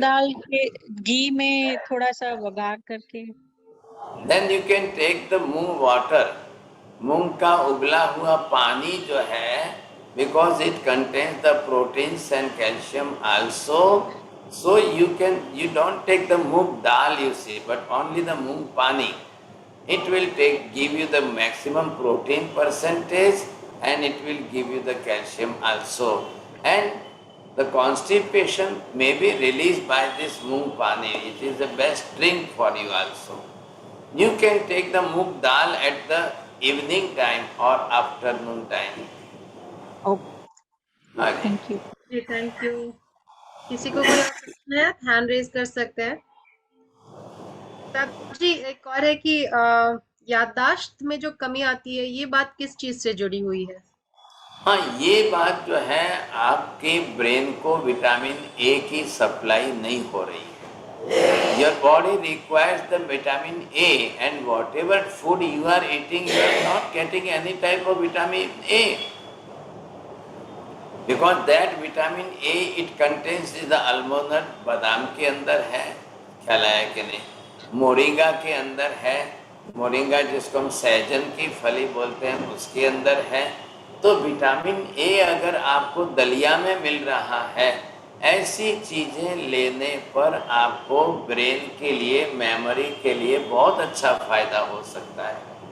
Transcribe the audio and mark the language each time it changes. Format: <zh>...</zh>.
<hi>दाल के घी में थोड़ा सा वघार करके।</hi> <en>then you can take the moong water,</en> <hi>मूंग का उबला हुआ पानी जो है,</hi> <en>because it contains the proteins and calcium also, so you don't take the moong dal, you see, but only the moong pani. It will give you the maximum protein percentage, and it will give you the calcium also, and the constipation may be released by this moong pani. It is the best drink for you also. You can take the moong dal at the evening time or afternoon time.</en> <hi>Okay, आगे। Thank you. Ji thank you. किसी को कोई और प्रश्न है, hand raise कर सकते हैं। तब जी एक और है कि याददाश्त में जो कमी आती है, ये बात किस चीज से जुड़ी हुई है? हाँ, ये बात जो है, आपके ब्रेन को विटामिन ए की सप्लाई नहीं हो रही है।</hi> <en>Your body requires the vitamin A, and whatever food you are eating, you are not getting any type of vitamin A. Because that vitamin A it contains is the almond,</en> <hi>बादाम के अंदर है, ख्याल आया कि नहीं, मोरिंगा के अंदर है, मोरिंगा जिसको हम सहजन की फली बोलते हैं उसके अंदर है। तो विटामिन ए अगर आपको दलिया में मिल रहा है, ऐसी चीज़ें लेने पर आपको ब्रेन के लिए, मेमोरी के लिए बहुत अच्छा फायदा हो सकता है।</hi>